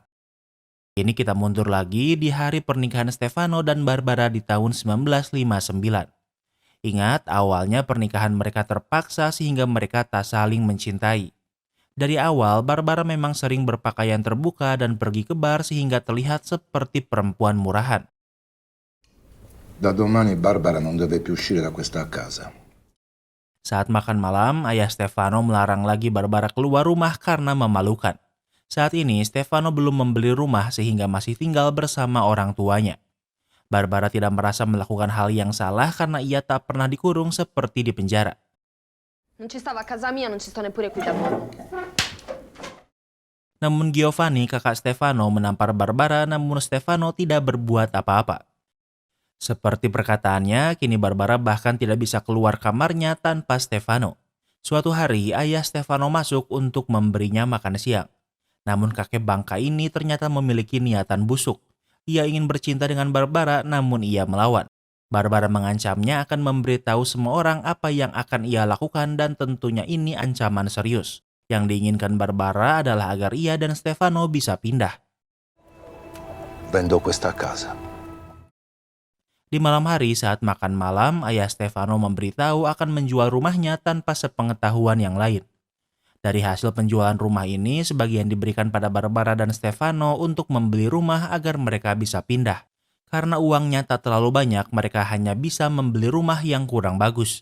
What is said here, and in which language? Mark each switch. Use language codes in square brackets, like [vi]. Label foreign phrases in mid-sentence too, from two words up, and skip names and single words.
[id] Kini kita mundur lagi di hari pernikahan Stefano dan Barbara di tahun 1959. Ingat, awalnya pernikahan mereka terpaksa sehingga mereka tak saling mencintai. Dari awal, Barbara memang sering berpakaian terbuka dan pergi ke bar sehingga terlihat seperti perempuan murahan. [it] Da domani Barbara non deve più uscire da questa casa. [id] Saat makan malam, ayah Stefano melarang lagi Barbara keluar rumah karena memalukan. Saat ini, Stefano belum membeli rumah sehingga masih tinggal bersama orang tuanya. Barbara tidak merasa melakukan hal yang salah karena ia tak pernah dikurung seperti di penjara. [it] Non ci stava a casa mia, non ci sto neppure qui da voi. [id] Namun Giovanni, kakak Stefano, menampar Barbara namun Stefano tidak berbuat apa-apa. Seperti perkataannya, kini Barbara bahkan tidak bisa keluar kamarnya tanpa Stefano. Suatu hari, ayah Stefano masuk untuk memberinya makan siang. Namun kakek bangka ini ternyata memiliki niatan busuk. Ia ingin bercinta dengan Barbara namun ia melawan. Barbara mengancamnya akan memberitahu semua orang apa yang akan ia lakukan dan tentunya ini ancaman serius. Yang diinginkan Barbara adalah agar ia dan Stefano bisa pindah. [it] Vendo questa casa. [id] Di malam hari saat makan malam, ayah Stefano memberitahu akan menjual rumahnya tanpa sepengetahuan yang lain. Dari hasil penjualan rumah ini, sebagian diberikan pada Barbara dan Stefano untuk membeli rumah agar mereka bisa pindah. Karena uangnya tak terlalu banyak, mereka hanya bisa membeli rumah yang kurang bagus.